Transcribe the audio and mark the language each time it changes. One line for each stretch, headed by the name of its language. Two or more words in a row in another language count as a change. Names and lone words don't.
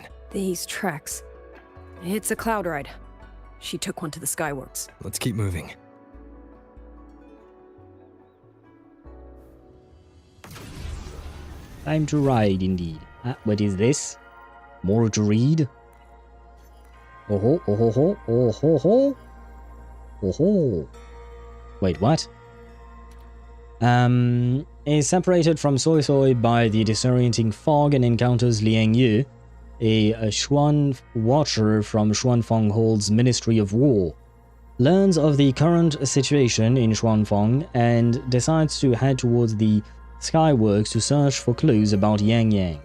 English: These treks. It's a cloud ride. She took one to the Skyworks. Let's keep moving. Time to ride, indeed. What is this? More to read? Oh ho, oh ho ho, oh ho ho. Oh ho. Wait, what? Is separated from Soy Soy by the disorienting fog and encounters Liang Yu, a Xuan watcher from Xuanfeng Hall's Ministry of War. Learns of the current situation in Xuanfeng and decides to head towards the Skyworks to search for clues about Yangyang.